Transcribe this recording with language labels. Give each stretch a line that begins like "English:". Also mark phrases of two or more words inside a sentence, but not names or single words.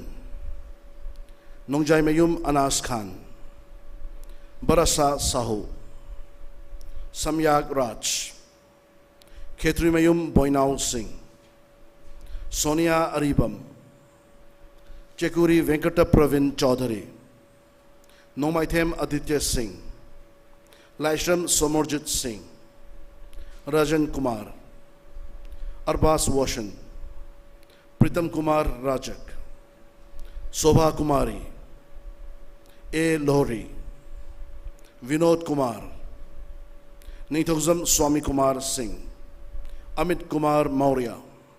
English: Nongjaimayum Anas Khan, Barasa Sahu, Samyag Raj, Khetrimayum Boinau Singh, Sonia Aribam, Chekuri Venkata Pravin Chaudhary, Nomaithem Aditya Singh, Laishram Somorjit Singh, Rajan Kumar, Arbas Washan, Pritam Kumar Rajak, Sobha Kumari, A. Lohri, Vinod Kumar, Nitogzam Swami Kumar Singh, Amit Kumar Maurya,